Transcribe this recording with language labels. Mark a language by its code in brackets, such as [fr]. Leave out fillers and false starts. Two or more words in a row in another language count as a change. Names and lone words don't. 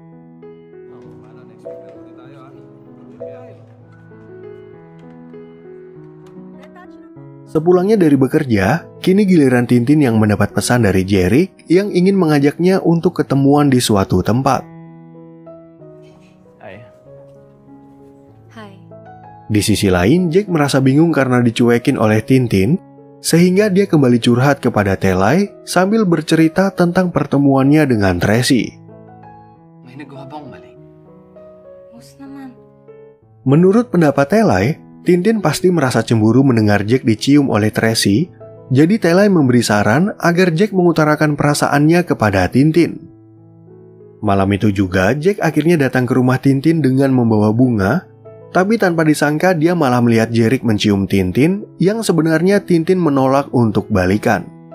[id] Sepulangnya dari bekerja, kini giliran Tintin yang mendapat pesan dari Jerick yang ingin mengajaknya untuk ketemuan di suatu tempat. Ay. Hi. Di sisi lain, Jack merasa bingung karena dicuekin oleh Tintin, sehingga dia kembali curhat kepada Telai sambil bercerita tentang pertemuannya dengan Tracy. [tl] May nagawa bang mali? Mus naman. [id] Menurut pendapat Telai, Tintin pasti merasa cemburu mendengar Jack dicium oleh Tracy, jadi Tela memberi saran agar Jack mengutarakan perasaannya kepada Tintin. Malam itu juga Jack akhirnya datang ke rumah Tintin dengan membawa bunga, tapi tanpa disangka dia malah melihat Jerick mencium Tintin yang sebenarnya Tintin menolak untuk balikan.